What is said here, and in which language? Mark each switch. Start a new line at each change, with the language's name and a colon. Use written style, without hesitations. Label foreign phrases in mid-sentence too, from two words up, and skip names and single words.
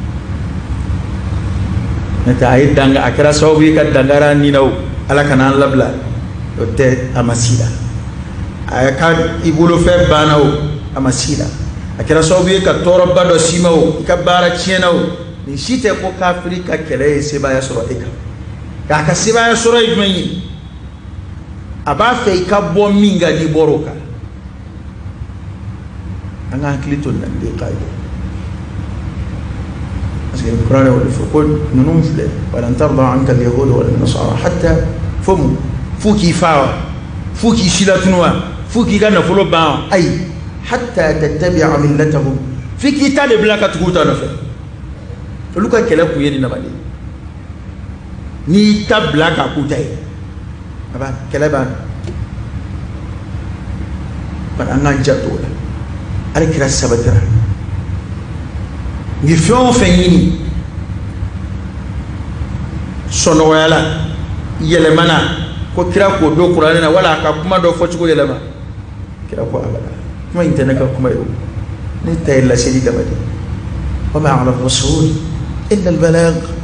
Bambara: n'o tɛ a ye danga a kɛra sababu ye ka dangara nin na o ala kana an labila o tɛ a ma si la a ka i bolofɛn banna o a ma si la a kɛra sababu ye ka tɔɔrɔba dɔ s'i ma o i ka baara tiɲɛna o nin si tɛ ko kafiri ka kɛlɛ ye sebaaya sɔrɔ e kan k'a ka sebaaya sɔrɔ ye jumɛn ye a b'a fɛ i ka bɔ min kan n'i bɔra o kan an ka hakili to nin na nin de ye kaayida
French: parce que
Bambara: kuranɛ o de fɔ ko ninnu filɛ
Arabic: ولن ترضى عنك اليهود ولا النصارى حتى
Bambara: fo mun f'u k'i fa wa f'u k'i silatunu wa f'u k'i ka nafolo ban wa ayi
Arabic: حتى تتبع ملتهم
Bambara: f'i k'i ta de bila ka tugu u ta nɔfɛ olu ka kɛlɛ kun ye nin nama de ye n'i ta bila k'a k'u ta ye a b'a kɛlɛ banna bari an k'an janto o la ale kira sabatira n'i fɛn o fɛn ɲini sɔnɔgɔya la yɛlɛmana ko kira k'o don kuranɛ na wala a ka kuma dɔ fɔcogo yɛlɛma kira ko abada kuma in tɛ ne ka kuma ye o ne ta ye laseli dama de
Arabic: وما على الرسول إلا البلاغ